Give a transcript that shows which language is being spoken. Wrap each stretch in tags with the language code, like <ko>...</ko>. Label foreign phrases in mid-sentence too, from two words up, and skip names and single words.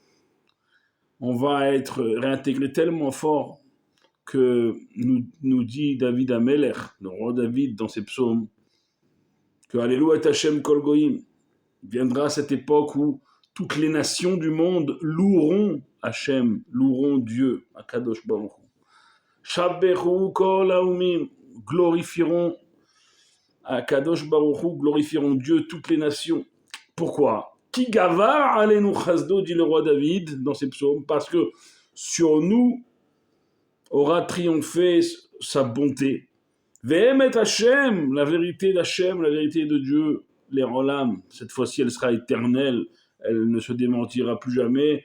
<fr>on va être réintégré tellement fort que nous dit David Ameler, le roi David dans ses psaumes, que</fr> <he>הללויה השם כל גוים,</he> <fr>viendra cette époque où toutes les nations du monde loueront Hashem, loueront Dieu,</fr> <he>הקדוש ברוך הוא. שבחוהו כל האומים, glorifieront הקדוש ברוך הוא,</he> <fr>glorifieront Dieu, toutes les nations. Pourquoi?</fr> <he>כי גבר עלינו חסדו,</he> <fr>dit le roi David dans ses psaumes, parce que sur nous aura triomphé sa bonté.</fr> <he>ואמת השם,</he> <fr>la vérité d'Hashem, la vérité de Dieu, les Rolam, cette fois-ci elle sera éternelle, elle ne se démentira plus jamais.</fr>